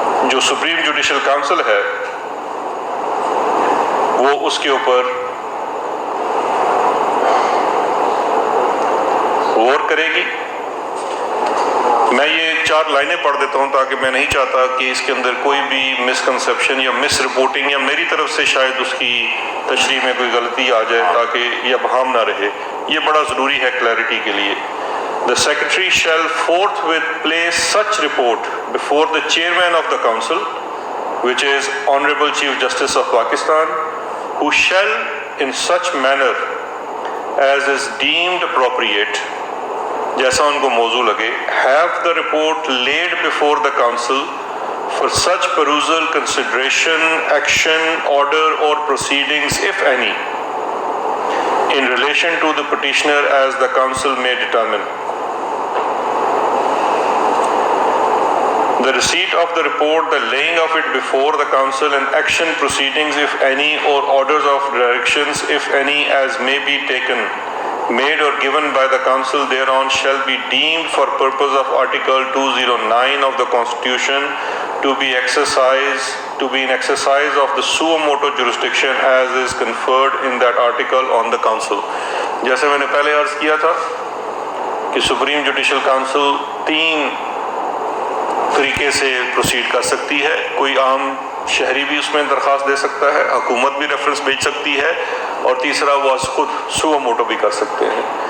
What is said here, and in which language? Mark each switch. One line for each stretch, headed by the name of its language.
Urdu: جو supreme judicial council ہے وہ اس کے اوپر غور کرے گی۔ میں یہ 4 لائنیں پڑھ دیتا ہوں تاکہ میں نہیں چاہتا کہ اس کے اندر کوئی بھی مسکنسیپشن یا مس رپورٹنگ یا میری طرف سے شاید اس کی تشریح میں کوئی غلطی آ جائے تاکہ یہ ابہام نہ رہے. یہ بڑا ضروری ہے کلیئرٹی کے لیے.
English: The Secretary shall forthwith place such report before the Chairman of the Council, which is Honorable Chief Justice of Pakistan, who shall in such manner as is deemed appropriate,
Urdu: جیسا ان کو موزوں لگے,
English: have the report laid before the Council for such perusal, consideration, action, order or proceedings, if any, in relation to the petitioner as the Council may determine. The receipt of the report, the laying of it before the Council, and action proceedings, if any, or orders of directions, if any, as may be taken, made or given by the Council thereon, shall be deemed for purpose of Article 209 of the Constitution to be in exercise of the suo motu jurisdiction as is conferred in that article on the Council.
Urdu: جیسے میں نے پہلے عرض کیا تھا کہ supreme judicial council 3 طریقے سے پروسیڈ کر سکتی ہے. کوئی عام شہری بھی اس میں درخواست دے سکتا ہے, حکومت بھی ریفرنس بھیج سکتی ہے, اور تیسرا وہ خود سو موٹو بھی کر سکتے ہیں.